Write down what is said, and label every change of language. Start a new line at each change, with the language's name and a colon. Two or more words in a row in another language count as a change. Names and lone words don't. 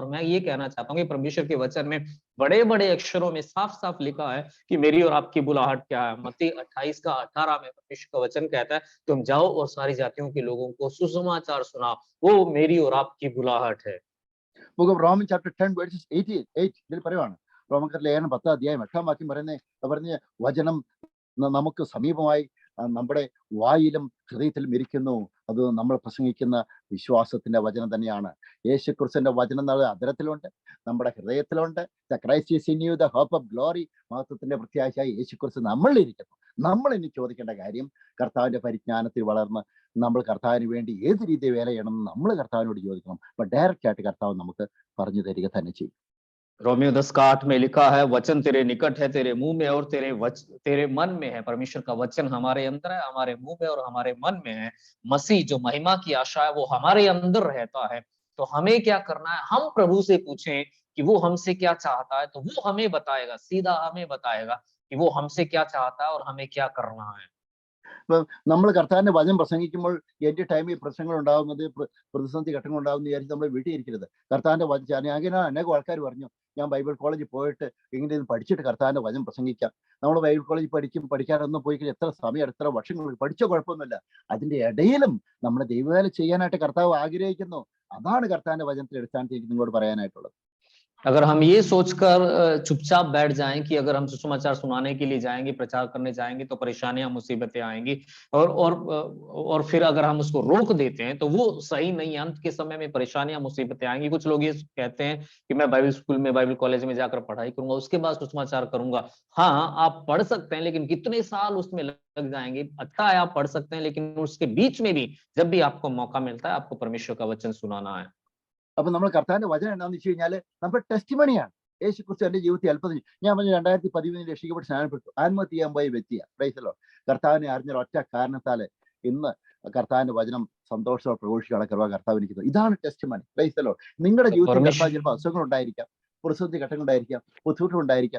Hindi: और मैं ये कहना चाहता हूँ कि परमेश्वर के वचन में बड़े बड़े अक्षरों में साफ साफ लिखा है कि मेरी और आपकी बुलाहट क्या है। मत्ती 28:18 में परमेश्वर का वचन कहता है, तुम जाओ और सारी जातियों के लोगों को सुसमाचार सुनाओ, वो मेरी और आपकी बुलाहट है।
English: Roman chapter
Malayalam: 10:8 ഇതിൽ പറയുവാണ്, റോമക്കാരുടെ ലേഖനം 10:8 പറഞ്ഞ വചനം നമുക്ക് സമീപമായി നമ്മുടെ വായിലും ഹൃദയത്തിലും ഇരിക്കുന്നു. അത് നമ്മൾ പ്രസംഗിക്കുന്ന വിശ്വാസത്തിന്റെ വചനം തന്നെയാണ്. യേശു ക്രിസ്തുവിന്റെ വചനം അധരത്തിലുണ്ട്, നമ്മുടെ ഹൃദയത്തിലുണ്ട്.
English: The Christ is in you, the hope of glory.
Malayalam: മഹത്വത്തിന്റെ പ്രത്യാശയായി യേശു ക്രിസ്തു നമ്മളിൽ ഇരിക്കുന്നു. നമ്മൾ ഇനി ചോദിക്കേണ്ട കാര്യം, കർത്താവിന്റെ പരിജ്ഞാനത്തിൽ വളർന്ന് നമ്മൾ കർത്താവിന് വേണ്ടി ഏത് രീതി വേല ചെയ്യണമെന്ന് നമ്മൾ കർത്താവിനോട് ചോദിക്കണം. അപ്പൊ ഡയറക്റ്റ് ആയിട്ട് കർത്താവ് നമുക്ക് പറഞ്ഞു തരിക തന്നെ ചെയ്യും.
Hindi: रोमियो 10:8 में लिखा है, वचन तेरे निकट है, तेरे मुंह में और तेरे मन में है। परमेश्वर का वचन हमारे अंदर है, हमारे मुंह में और हमारे मन में है। मसीह जो महिमा की आशा है वो हमारे अंदर रहता है। तो हमें क्या करना है, हम प्रभु से पूछें कि वो हमसे क्या चाहता है, तो वो हमें बताएगा, सीधा हमें बताएगा कि वो हमसे क्या चाहता है और हमें क्या करना है।
Malayalam: നമ്മൾ കർത്താവിന്റെ വചനം പ്രസംഗിക്കുമ്പോൾ എന്റെ ടൈമിൽ പ്രശ്നങ്ങൾ ഉണ്ടാകുന്നത്, പ്രതിസന്ധി ഘട്ടങ്ങൾ ഉണ്ടാകുന്നത് വിചാരിച്ച് നമ്മൾ വീട്ടിൽ ഇരിക്കരുത്. കർത്താവിന്റെ വചനം അങ്ങനെ അനേകം ആൾക്കാർ പറഞ്ഞു, ഞാൻ
English: Bible college
Malayalam: പോയിട്ട് ഇങ്ങനെ പഠിച്ചിട്ട് കർത്താവിന്റെ വചനം പ്രസംഗിക്കാം. നമ്മൾ
English: Bible college
Malayalam: പഠിക്കാനൊന്നും പോയി കഴിഞ്ഞാൽ എത്ര സമയം, എത്ര വർഷങ്ങൾ പഠിച്ച കുഴപ്പമൊന്നുമില്ല. അതിന്റെ ഇടയിലും നമ്മുടെ ദൈവവേല ചെയ്യാനായിട്ട് കർത്താവ് ആഗ്രഹിക്കുന്നു. അതാണ് കർത്താവിന്റെ വചനത്തിൽ അടിസ്ഥാനത്തിൽ നിങ്ങളോട് പറയാനായിട്ടുള്ളത്.
Hindi: अगर हम ये सोचकर चुपचाप बैठ जाएं कि अगर हम सुसमाचार सुनाने के लिए जाएंगे, प्रचार करने जाएंगे तो परेशानियां, मुसीबतें आएंगी, और फिर अगर हम उसको रोक देते हैं तो वो सही नहीं है। अंत के समय में परेशानियां, मुसीबतें आएंगी। कुछ लोग ये कहते हैं कि मैं
English: Bible school
Hindi: में,
English: Bible college
Hindi: में जाकर पढ़ाई करूंगा, उसके बाद सुसमाचार करूंगा। हाँ, आप पढ़ सकते हैं, लेकिन कितने साल उसमें लग जाएंगे। अच्छा है, आप पढ़ सकते हैं, लेकिन उसके बीच में भी जब भी आपको मौका मिलता है, आपको परमेश्वर का वचन सुनाना है।
Malayalam: അപ്പൊ നമ്മൾ കർത്താവിന്റെ വചനം എന്താണെന്ന് വെച്ച് കഴിഞ്ഞാൽ നമ്മുടെ ടെസ്റ്റിമണിയാണ്. യേശു ക്രിസ്തു എന്റെ ജീവിതത്തിൽ അത്ഭുതം ചെയ്തു. ഞാൻ പറഞ്ഞു 2013 രക്ഷിക്കപ്പെട്ട് സ്നാനപ്പെട്ടു. ആത്മഹത്യ ചെയ്യാൻ പോയ വ്യക്തിയാണ്. പ്രൈസലോ കർത്താവിനെ അറിഞ്ഞ ഒറ്റ കാരണത്താല് ഇന്ന് കർത്താവിന്റെ വചനം സന്തോഷത്തോടെ പ്രഘോഷിക്കാനുള്ള കൃപ കർത്താവ് എനിക്ക് തന്നു. ഇതാണ് ടെസ്റ്റ് മണി. പ്രൈസലോ നിങ്ങളുടെ ജീവിതത്തിൽ കർത്താവ് ചിലപ്പോൾ അസുഖങ്ങൾ ഉണ്ടായിരിക്കാം, പ്രതിസന്ധി ഘട്ടങ്ങളുണ്ടായിരിക്കാം, ബുദ്ധിമുട്ടുണ്ടായിരിക്കാം.